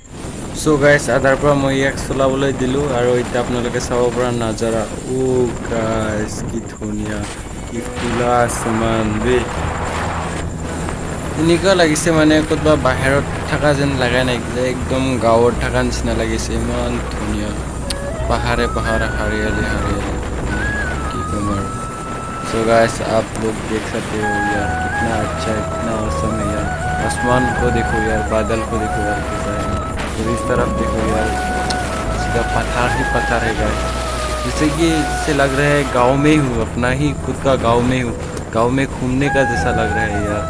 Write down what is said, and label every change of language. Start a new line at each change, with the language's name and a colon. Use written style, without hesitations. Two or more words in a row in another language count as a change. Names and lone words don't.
English: so guys
Assamese: আধাৰ পৰা মই ইয়াক চলাবলৈ দিলোঁ আৰু এতিয়া আপোনালোকে চাব পৰা নাজাৰা। ও গাইস কি ধুনীয়া কি খোলা আছমান বে। এনেকুৱা লাগিছে মানে ক'ৰবাত বাহিৰত থকা যেন লগা নাই, একদম গাঁৱত থকা নিচিনা লাগিছে। ইমান ধুনীয়া পাহাৰে পাহাৰে
Hindi: हरियाली हरियाली की कमर।
English: so guys
Hindi: आप लोग देख सकते हो यार कितना अच्छा इतना औसम है यार। आसमान को देखो यार, बादल को देखो यार कैसा है। और इस तरफ देखो यार सीधा पत्थर ही पत्थर है गाइस। जैसे कि इससे लग रहा है गांव में ही हूँ, अपना ही खुद का गांव में हूँ, गांव में घूमने का जैसा लग रहा है यार।